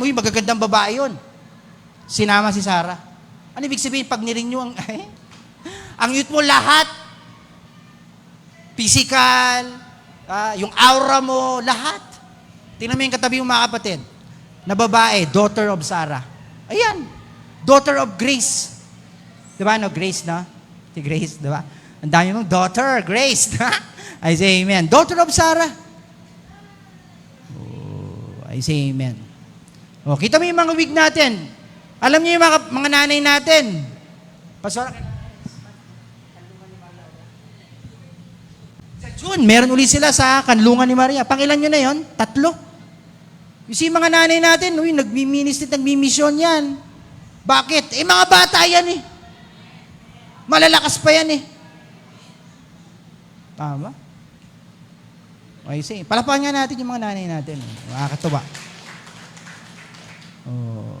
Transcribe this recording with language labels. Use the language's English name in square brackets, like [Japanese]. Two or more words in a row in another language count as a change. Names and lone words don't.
[Filipino] Uy, magagandang babae yun. Sinama si Sarah. Ano ibig sabihin pag nirenew ang... ang youth mo lahat. Physical, yung aura mo, lahat. Tingnan mo yung katabi mo mga kapatid. Na babae, [English] daughter of Sarah. Ayan. Daughter of Grace. [Filipino] Diba, no? Grace, no? Si Grace, diba? Ang dami mong daughter, Grace. [English] I say amen. Daughter of Sarah. Oh, I say amen. [Filipino] O, kita mo yung mga wig natin. Alam niyo yung mga nanay natin. Pastora, sa June, meron ulit sila sa Kanlungan ni Maria. Pangilan nyo na yon? 3. [English] You see, [Filipino] mga nanay natin, uy, nagmi-ministry, nagmi-mission yan. Bakit? Mga bata yan eh. Malalakas pa yan eh. Tama? Okay, say. Palapakan nga natin yung mga nanay natin. Makakatuwa. Oh.